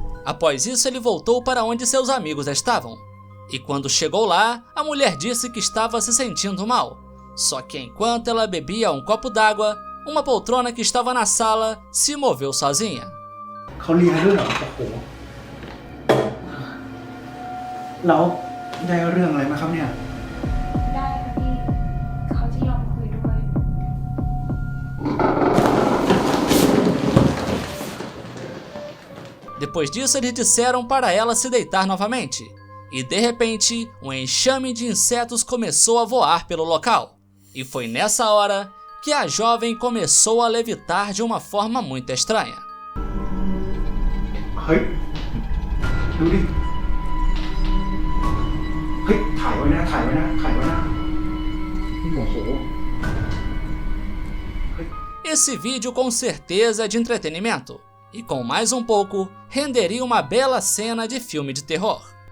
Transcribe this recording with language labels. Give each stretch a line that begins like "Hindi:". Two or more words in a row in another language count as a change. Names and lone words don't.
Portuguese: Após isso, ele voltou para onde seus amigos estavam. E quando chegou lá, a mulher disse que estava se sentindo mal. Só que enquanto ela bebia um copo d'água, uma poltrona que estava na sala se moveu sozinha.
Thai: เขาเรียนด้วยเหรอโอ้โหแล้วได้เรื่องอะไรมาครับเนี่ย ได้ค่ะพี่ เขาจะยอมคุยด้วย
Portuguese: Depois disso, eles disseram para ela se deitar novamente. E de repente, um enxame de insetos começou a voar pelo local. E foi nessa hora que a jovem começou a levitar de uma forma muito estranha.
Thai: เฮ้ย ดูดิ เฮ้ย ถ่ายไว้นะ ถ่ายไว้นะ ถ่ายไว้นะ โอ้โห
Portuguese: Esse vídeo com certeza é de entretenimento. E com mais um pouco, renderia uma bela cena de filme de terror.